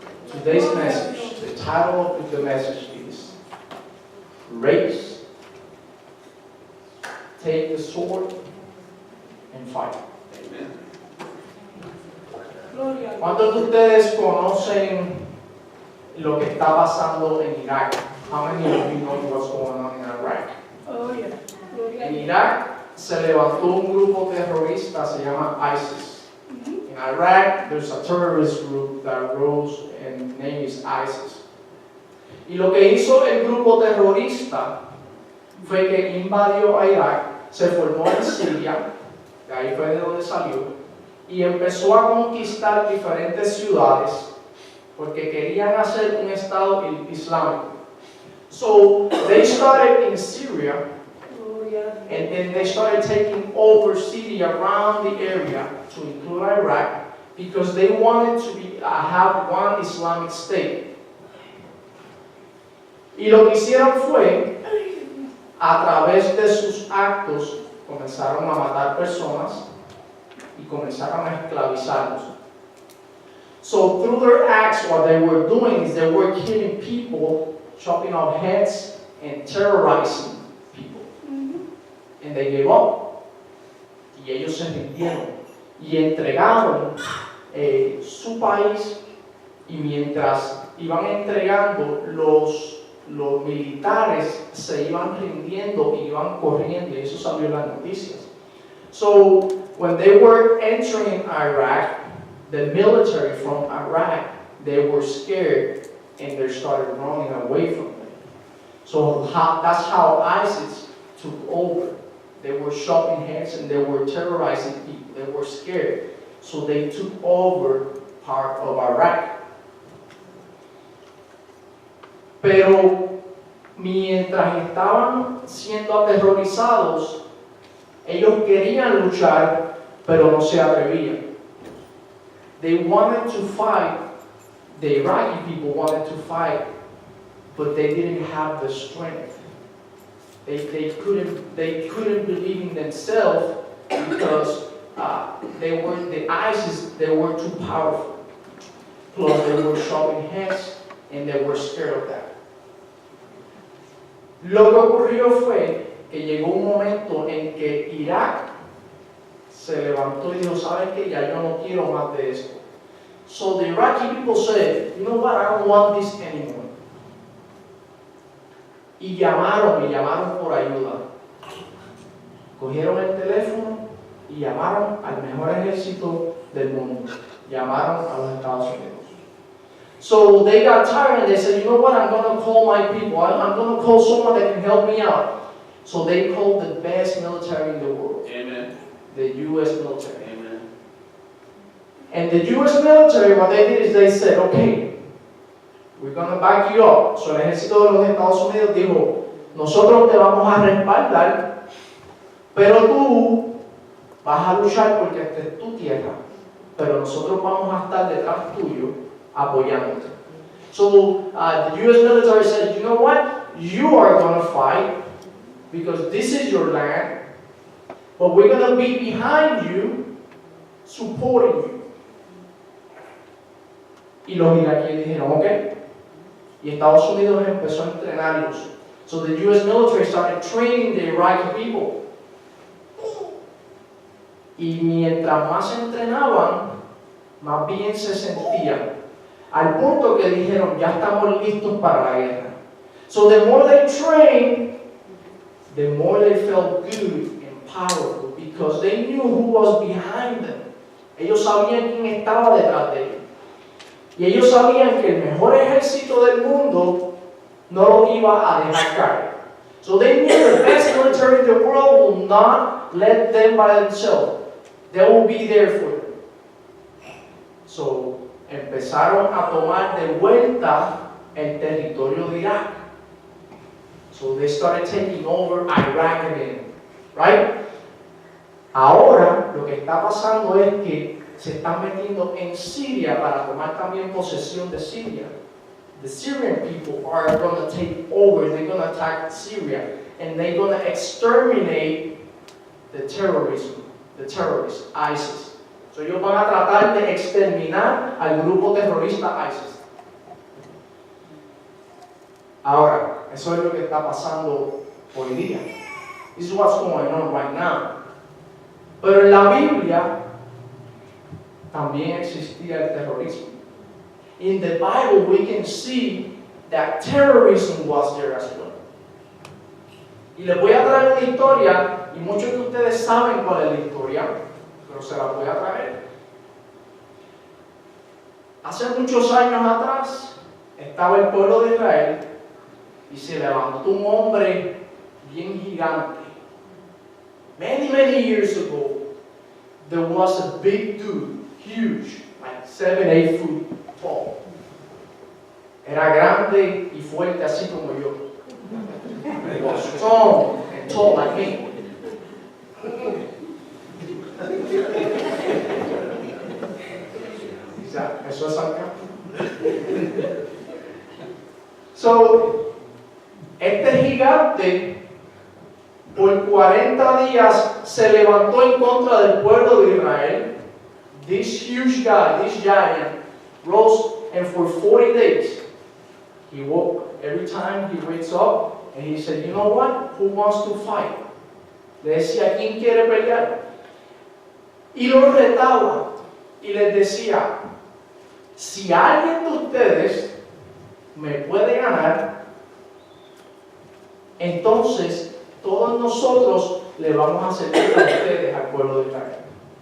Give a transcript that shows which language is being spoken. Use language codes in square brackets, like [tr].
[en] Today's message, the title of the message is Raise, Take the Sword, and Fight. [es] Gloria a Dios. ¿Cuántos de ustedes conocen lo que está pasando en Irak? [en] How many of you know what's going on in Iraq? Oh, yeah. [es] Gloria a En Dios. Irak se levantó un grupo terrorista, se llama ISIS. [en] In Iraq, there's a terrorist group that rose and name is ISIS. [es] Y lo que hizo el grupo terrorista fue que invadió a Irak, se formó en Siria, de ahí fue de donde salió, y empezó a conquistar diferentes ciudades porque querían hacer un estado islámico. [en] So they started in Syria, [es] Gloria a Dios. [en] and then they started taking over Syria around the area to include Iraq because they wanted to have one Islamic state. [es] Y lo que hicieron fue, a través de sus actos, comenzaron a matar personas y comenzaron a esclavizarlos. [en] So through their acts, what they were doing is they were killing people, chopping off heads, and terrorizing people. And they gave up. [es] Y ellos se rindieron y entregaron su país, y mientras iban entregando, los militares se iban rindiendo y iban corriendo, y eso salió en las noticias. [en] So when they were entering Iraq, the military from Iraq, they were scared and they started running away from them. So that's how ISIS took over. They were chopping heads and they were terrorizing people. They were scared. So they took over part of Iraq. [es] Pero mientras estaban siendo aterrorizados, ellos querían luchar, pero no se atrevían. [en] They wanted to fight, the Iraqi people wanted to fight, but they didn't have the strength. They couldn't believe in themselves because the ISIS, they were too powerful. Plus they were chopping heads and they were scared of that. [es] Lo que ocurrió fue que llegó un momento en que Irak se levantó y dijo, ¿saben qué? Ya yo no quiero más de esto. [en] So the Iraqi people said, you know what, I don't want this anymore. [es] Y llamaron por ayuda. Cogieron el teléfono y llamaron al mejor ejército del mundo. Llamaron a los Estados Unidos. [en] So they got tired and they said, you know what, I'm going to call my people. I'm going to call someone that can help me out. So they called the best military in the world. Amen. The U.S. military. Amen. And the U.S. military, what they did is they said, okay, we're going to back you up. [es] So el ejército de los Estados Unidos dijo, nosotros te vamos a respaldar, pero tú vas a luchar porque esta es tu tierra, pero nosotros vamos a estar detrás tuyo apoyándote. [en] So the U.S. military said, you know what, you are going to fight because this is your land, but we're going to be behind you, supporting you. [es] Y los iraquíes dijeron, ok. Y Estados Unidos empezó a entrenarlos. [en] So the U.S. military started training the Iraqi people. [es] Y mientras más se entrenaban, más bien se sentían. Al punto que dijeron, ya estamos listos para la guerra. [en] So the more they trained, the more they felt good and powerful because they knew who was behind them. [es] Ellos sabían quién estaba detrás de ellos. Y ellos sabían que el mejor ejército del mundo no lo iba a dejar caer. [en] So they knew the best military in the world will not let them by themselves. They will be there for them. [es] So empezaron a tomar de vuelta el territorio de Irak. [en] So they started taking over Iraq again. Right? [es] Ahora lo que está pasando es que se están metiendo en Siria para tomar también posesión de Siria. [en] the Syrian people are going to take over. They're going to attack Syria. And they're going to exterminate the terrorism, ISIS. [es] So ellos van a tratar de exterminar al grupo terrorista ISIS. Ahora, eso es lo que está pasando hoy día. [en] This is what's going on right now. [es] Pero en la Biblia también existía el terrorismo. [en] In the Bible, we can see that terrorism was there as well. [es] Y les voy a traer una historia, y muchos de ustedes saben cuál es la historia, pero se la voy a traer. Hace muchos años atrás, estaba el pueblo de Israel, y se levantó un hombre bien gigante. [en] Many years ago, there was a big dude, huge, like 7-8 feet tall. [es] Era grande y fuerte así como yo. [en] He was strong and tall like me. [es] Eso es acá. So, este gigante por 40 días se levantó en contra del pueblo de Israel. [en] This huge guy, this giant, rose, and for 40 days, he woke. Every time he wakes up, and he said, you know what? Who wants to fight? [es] Le decía, ¿quién quiere pelear? Y los retaba, y les decía, si alguien de ustedes me puede ganar, entonces todos nosotros le vamos a servir a ustedes, al pueblo de Israel.